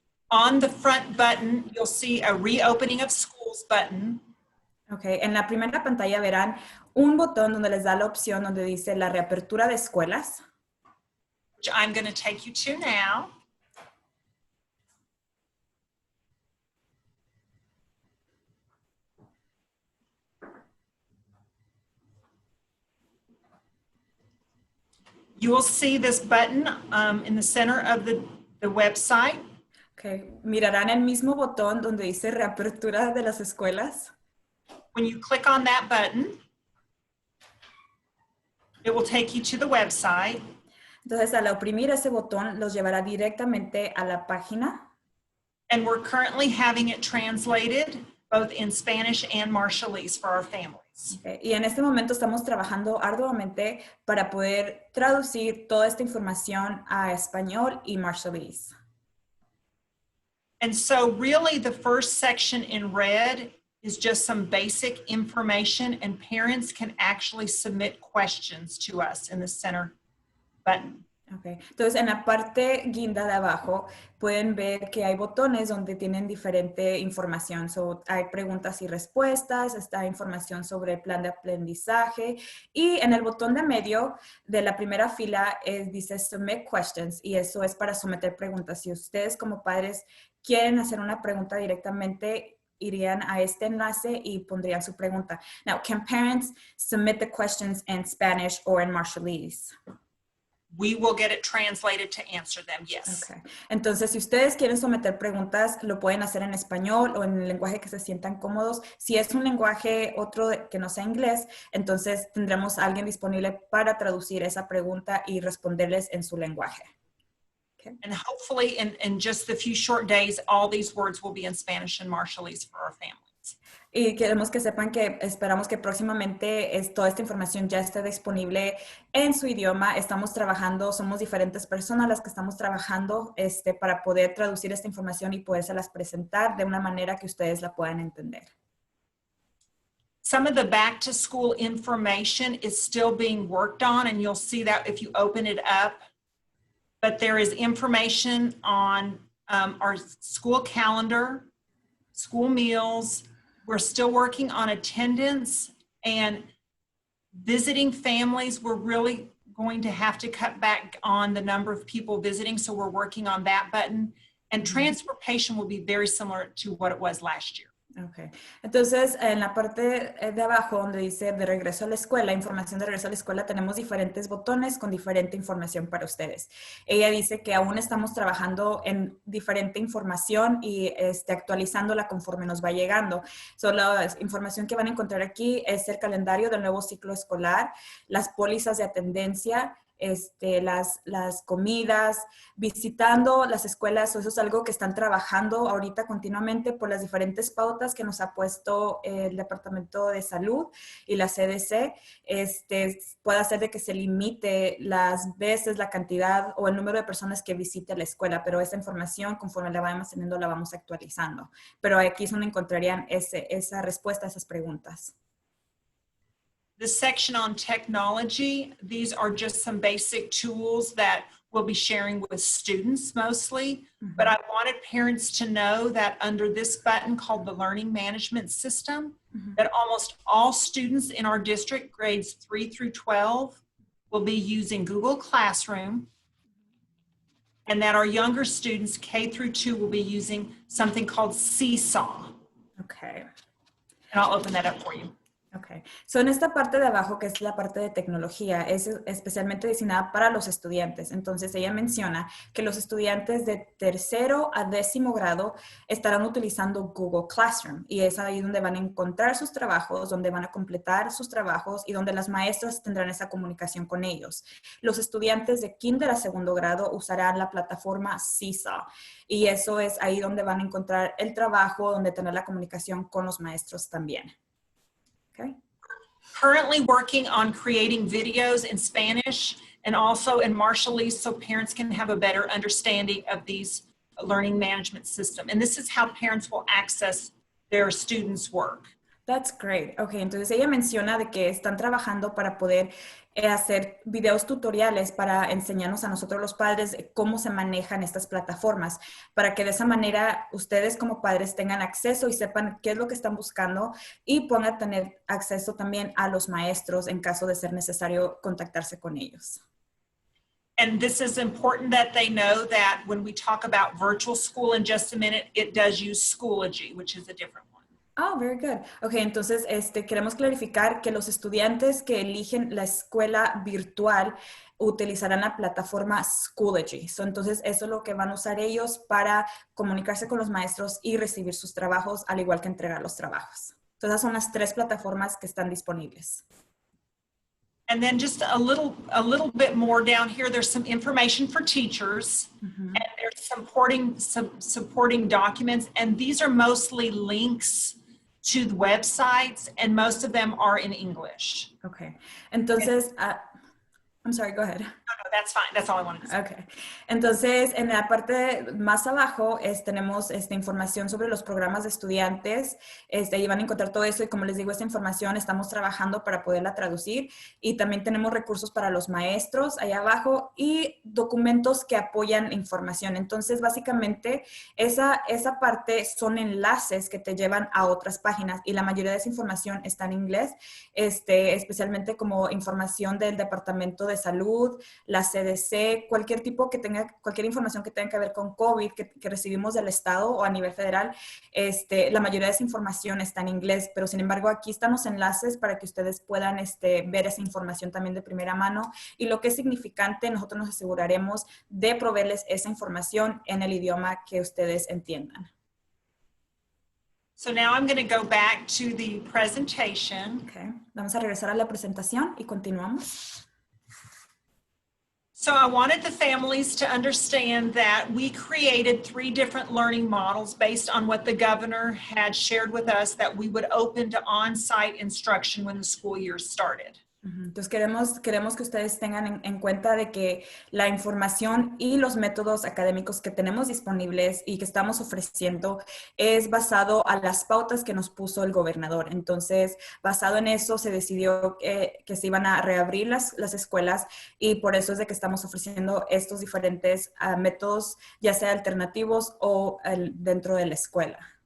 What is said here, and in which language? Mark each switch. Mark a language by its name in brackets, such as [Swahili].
[English] On the front button, you'll see a reopening of schools button. Okay. [Spanish] En la primera pantalla verán un botón donde les da la opción donde dice la reapertura de escuelas. [English] Which I'm going to take you to now. You will see this button in the center of the website. Okay. [Spanish] Mirarán el mismo botón donde dice reapertura de las escuelas. [English] When you click on that button, it will take you to the website. [Spanish] Entonces, al oprimir ese botón, los llevará directamente a la página. [English] And we're currently having it translated both in Spanish and Marshallese for our families. Okay. [Spanish] Y en este momento estamos trabajando arduamente para poder traducir toda esta información a español y Marshallese. [English] And so really the first section in red is just some basic information, and parents can actually submit questions to us in the center button. Okay. [Spanish] Entonces, en la parte guinda de abajo pueden ver que hay botones donde tienen diferente información. Hay preguntas y respuestas, está información sobre el plan de aprendizaje, y en el botón de medio de la primera fila dice Submit Questions, y eso es para someter preguntas. Si ustedes como padres quieren hacer una pregunta directamente, irían a este enlace y pondrían su pregunta. [English] Now, can parents submit the questions in Spanish or in Marshallese? We will get it translated to answer them, yes. Okay. [Spanish] Entonces, si ustedes quieren someter preguntas, lo pueden hacer en español o en el lenguaje que se sientan cómodos. Si es un lenguaje otro que no sea inglés, entonces tendremos a alguien disponible para traducir esa pregunta y responderles en su lenguaje. [English] Okay. And hopefully in just a few short days, all these words will be in Spanish and Marshallese for our families. [Spanish] Y queremos que sepan que esperamos que próximamente toda esta información ya esté disponible en su idioma. Estamos trabajando, somos diferentes personas las que estamos trabajando para poder traducir esta información y podérselas presentar de una manera que ustedes la puedan entender. [English] Some of the back to school information is still being worked on, and you'll see that if you open it up. But there is information on our school calendar, school meals. We're still working on attendance and visiting families. We're really going to have to cut back on the number of people visiting, so we're working on that button. And transportation will be very similar to what it was last year. Okay. [Spanish] Entonces, en la parte de abajo donde dice de regreso a la escuela, información de regreso a la escuela, tenemos diferentes botones con diferente información para ustedes. Ella dice que aún estamos trabajando en diferente información y actualizándola conforme nos va llegando. La información que van a encontrar aquí es el calendario del nuevo ciclo escolar, las pólizas de atendencia, las comidas, visitando las escuelas. Eso es algo que están trabajando ahorita continuamente por las diferentes pautas que nos ha puesto el Departamento de Salud y la CDC. Puede hacer de que se limite las veces, la cantidad o el número de personas que visite la escuela, pero esa información, conforme la vamos teniendo, la vamos actualizando. Pero aquí es donde encontrarían esa respuesta a esas preguntas. [English] The section on technology, these are just some basic tools that we'll be sharing with students mostly, but I wanted parents to know that under this button called the Learning Management System, that almost all students in our district, grades 3 through 12, will be using Google Classroom, and that our younger students, K through 2, will be using something called Seesaw. Okay. And I'll open that up for you. [Spanish] Ok, so en esta parte de abajo, que es la parte de tecnología, es especialmente diseñada para los estudiantes. Entonces, ella menciona que los estudiantes de tercero a 10º grado estarán utilizando Google Classroom, y es ahí donde van a encontrar sus trabajos, donde van a completar sus trabajos y donde las maestras tendrán esa comunicación con ellos. Los estudiantes de kinder a 2º grado usarán la plataforma Seesaw, y eso es ahí donde van a encontrar el trabajo, donde tener la comunicación con los maestros también. [English] Okay. Currently working on creating videos in Spanish and also in Marshallese so parents can have a better understanding of these learning management system. And this is how parents will access their students' work. That's great. [Spanish] Okay, entonces ella menciona de que están trabajando para poder hacer videos tutoriales para enseñarnos a nosotros los padres cómo se manejan estas plataformas, para que de esa manera ustedes como padres tengan acceso y sepan qué es lo que están buscando y puedan tener acceso también a los maestros en caso de ser necesario contactarse con ellos. [English] And this is important that they know that when we talk about virtual school in just a minute, it does use Schoology, which is a different one. Oh, very good. [Spanish] Ok, entonces queremos clarificar que los estudiantes que eligen la escuela virtual utilizarán la plataforma Schoology. So, entonces, eso es lo que van a usar ellos para comunicarse con los maestros y recibir sus trabajos, al igual que entregar los trabajos. Entonces, esas son las 3 plataformas que están disponibles. [English] And then just a little bit more down here, there's some information for teachers, and there's supporting documents, and these are mostly links to the websites, and most of them are in English. Okay, entonces, I'm sorry, go ahead. No, that's fine. That's all I wanted to say. Okay. [Spanish] Entonces, en la parte más abajo tenemos información sobre los programas de estudiantes. Y van a encontrar todo eso. Y como les digo, esta información estamos trabajando para poderla traducir. Y también tenemos recursos para los maestros allá abajo y documentos que apoyan la información. Entonces, básicamente, esa parte son enlaces que te llevan a otras páginas. Y la mayoría de esa información está en inglés, especialmente como información del Departamento de Salud, la CDC, cualquier información que tenga que ver con COVID que recibimos del Estado o a nivel federal, la mayoría de esa información está en inglés, pero sin embargo aquí están los enlaces para que ustedes puedan ver esa información también de primera mano, y lo que es significante, nosotros nos aseguraremos de proveerles esa información en el idioma que ustedes entiendan. [English] So now I'm going to go back to the presentation. Okay. [Spanish] Vamos a regresar a la presentación y continuamos. [English] So I wanted the families to understand that we created 3 different learning models based on what the governor had shared with us that we would open to on-site instruction when the school year started. [Spanish] Entonces queremos que ustedes tengan en cuenta de que la información y los métodos académicos que tenemos disponibles y que estamos ofreciendo es basado a las pautas que nos puso el gobernador. Entonces, basado en eso, se decidió que se iban a reabrir las escuelas, y por eso es de que estamos ofreciendo estos diferentes métodos, ya sea alternativos o dentro de la escuela.